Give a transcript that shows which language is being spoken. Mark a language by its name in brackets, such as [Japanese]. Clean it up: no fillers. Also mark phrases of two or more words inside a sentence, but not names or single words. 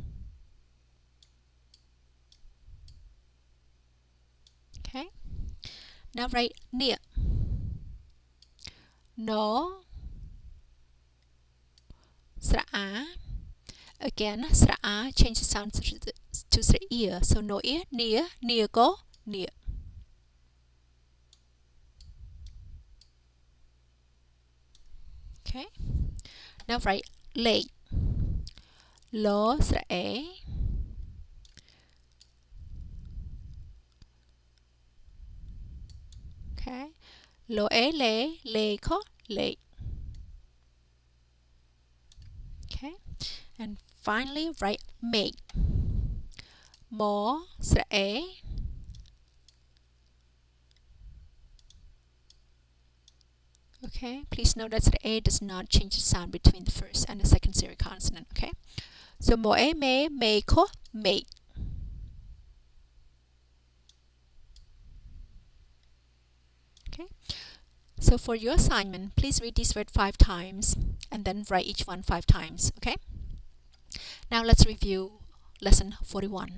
[English] Okay, now write near, no, again change the sound to ear, so no ear, near go near. Okay, now write leg, lo okay, lo le ko le. Okay, and finally write make, mo okay, please note that A does not change the sound between the first and the second series consonant. Okay, so mo me ko me. Okay, so for your assignment, please read this word 5 times and then write each one 5 times. Okay, now let's review lesson 41.